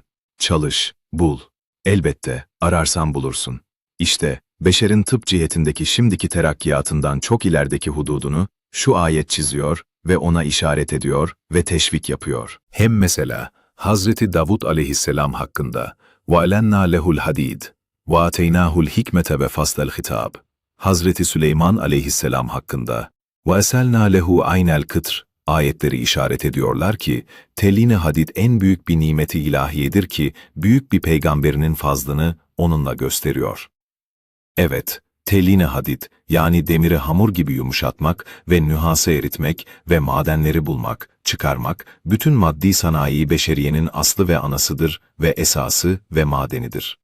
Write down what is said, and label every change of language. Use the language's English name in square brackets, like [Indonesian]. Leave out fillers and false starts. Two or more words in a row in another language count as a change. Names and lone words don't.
[Turkish] Çalış, bul. Elbette, ararsan bulursun. İşte, beşerin tıp cihetindeki şimdiki terakkiyatından çok ilerideki hududunu, şu ayet çiziyor ve ona işaret ediyor ve teşvik yapıyor. Hem mesela, Hazreti Davud aleyhisselam hakkında, [Arabic] وَاَلَنَّا لَهُ الْحَد۪يدِ وَاَتَيْنَاهُ الْحِكْمَةَ وَفَصْلَ الْخِتَابِ. [Turkish] Hazreti Süleyman aleyhisselam hakkında, [Arabic] وَاَسَلْنَا لَهُ عَيْنَ الْكِتْرِ [Turkish] ayetleri işaret ediyorlar ki, telin-i hadid en büyük bir nimeti ilahiyedir ki, büyük bir peygamberinin fazlını onunla gösteriyor. Evet, telin-i hadid, yani demiri hamur gibi yumuşatmak ve nühası eritmek ve madenleri bulmak, çıkarmak, bütün maddi sanayi beşeriyenin aslı ve anasıdır ve esası ve madenidir.